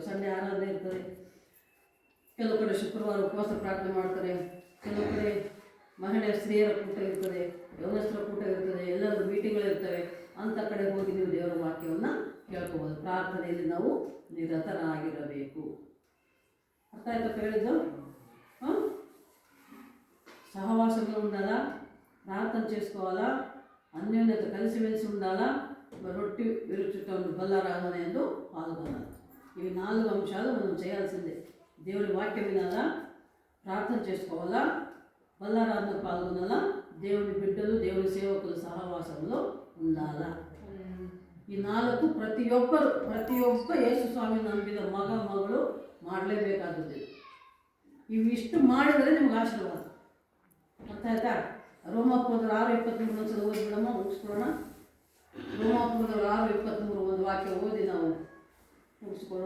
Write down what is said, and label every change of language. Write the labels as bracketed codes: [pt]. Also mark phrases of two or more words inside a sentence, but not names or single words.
[kn] ಸಂಡೆ ಆರಾಧನೆ ಇರ್ತದೆ, ಕೆಲವು ಕಡೆ ಶುಕ್ರವಾರ ಉಪವಾಸ ಪ್ರಾರ್ಥನೆ ಮಾಡ್ತಾರೆ, ಕೆಲವು ಕಡೆ ಮಹಿಳೆಯ ಸ್ತ್ರೀಯರ ಕೂಟ ಇರ್ತದೆ, ಯೌವನಸ್ಥರ ಕೂಟ ಇರ್ತದೆ, ಎಲ್ಲರೂ ಮೀಟಿಂಗ್ಗಳಿರ್ತವೆ. ಅಂಥ ಕಡೆ ಹೋಗಿ ನೀವು ದೇವರ ವಾಕ್ಯವನ್ನು ಕೇಳ್ಕೋಬೋದು. ಪ್ರಾರ್ಥನೆಯಲ್ಲಿ ನಾವು ನಿರತರಾಗಿರಬೇಕು. ಅರ್ಥ ಆಯ್ತಪ್ಪ ಹೇಳಿದ್ದು? [te] సహవాసంలో ఉండాలా, ప్రార్థన చేసుకోవాలా, అన్యోన్యత కలిసిమెలిసి ఉండాలా, రొట్టి విరుచుట బల్లారాధన ఎందు పాల్గొనాలి. ఇవి 4 అంశాలు మనం చేయాల్సిందే. దేవుని వాక్యం వినాలా, ప్రార్థన చేసుకోవాలా, బల్లారాధన పాల్గొనాలా, దేవుని బిడ్డలు దేవుని సేవకుల సహవాసంలో ఉండాలా. [kn] ఈ 4 ಪ್ರತಿ ಒಬ್ಬ ಯೇಸು ಸ್ವಾಮಿ ನಂಬಿದ ಮಗಳು ಮಾಡಲೇಬೇಕಾದದ್ದು. ಇವಿಷ್ಟು ಮಾಡಿದರೆ ನಿಮ್ಗೆ ಆಶೀರ್ವಾದ. ಅರ್ಥ ಆಯ್ತಾ? ರೋಮಾಪುರದವ್ರು 6:23 ಒಂದ್ಸಲ ಓದ್ಬಿಡಮ್ಮ, ಮುಗಿಸ್ಕೊಳ್ಳೋಣ. ರೋಮಾಪುರದವ್ರು 6:23 ಒಂದು ವಾಕ್ಯ ಓದಿ ನಾವು ಮುಗಿಸ್ಕೊಳ್ಳೋಣ.